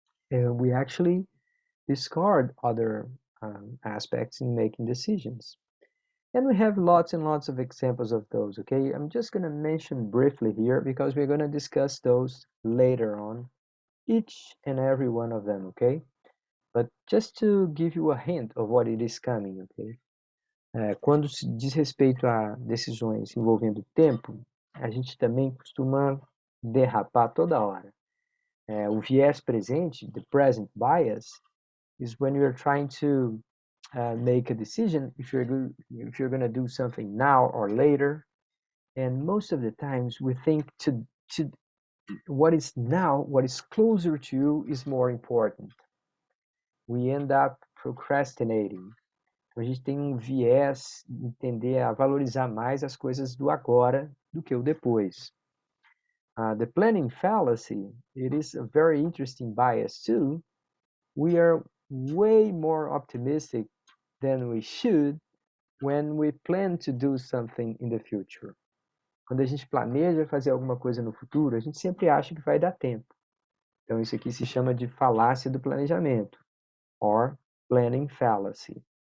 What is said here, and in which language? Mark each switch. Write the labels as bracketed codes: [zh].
[en] We actually discard other aspects in making decisions. And we have lots and lots of examples of those, okay? I'm just going to mention briefly here because we're going to discuss those later on, each and every one of them, okay? But just to give you a hint of what it is coming, okay? [pt] Quando se diz respeito a decisões envolvendo tempo, a gente também costuma derrapar toda hora. O viés presente, [en] the present bias, is when you're trying to make a decision if you're going to do something now or later. And most of the times we think to what is now, what is closer to you is more important. We end up procrastinating. [pt] Então, a gente tem um viés de tender a valorizar mais as coisas do agora do que o depois. [en] The planning fallacy, it is a very interesting bias too. We are way more optimistic than we should when we plan to do something in the future. [pt] Quando a gente planeja fazer alguma coisa no futuro, a gente sempre acha que vai dar tempo. Então isso aqui se chama de falácia do planejamento, [en] or planning fallacy.